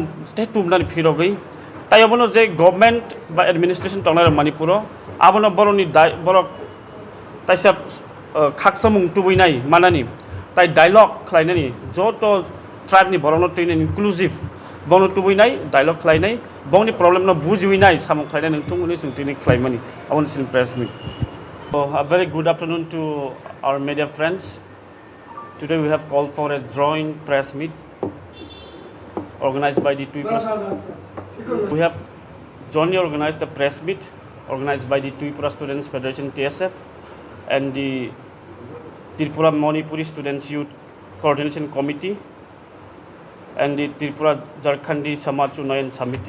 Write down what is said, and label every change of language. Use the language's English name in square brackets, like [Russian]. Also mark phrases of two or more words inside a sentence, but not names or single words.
[Kok Borok] ते तुमनानि फिरगै तायबनो जे गवर्नमेंट बा एडमिनिस्ट्रेशन टंनाय मणिपुर आबनो बरनि बरक ताइसा खाकसा मुं तुबैनाय मानानि ताइ डायलग खलायनानि जत ट्राइबनि बरनो तिनि इनक्लूसिव बनो तुबैनाय डायलग खलायनाय बवनि प्रॉब्लम न बुजिवैनाय सामु खलायनाय नोंथुंनि जोंथिनि खलायमानि आवन सिन [English] press meet a very good afternoon to our media friends. Today we have called for a joint press meet organized by the Tripura. We have jointly organized a press meet organized by the Tripura Students Federation TSF and the Tripura Manipuri Students Youth Coordination Committee and the Tripura Jharkhandi Samaj Unnayan Samiti.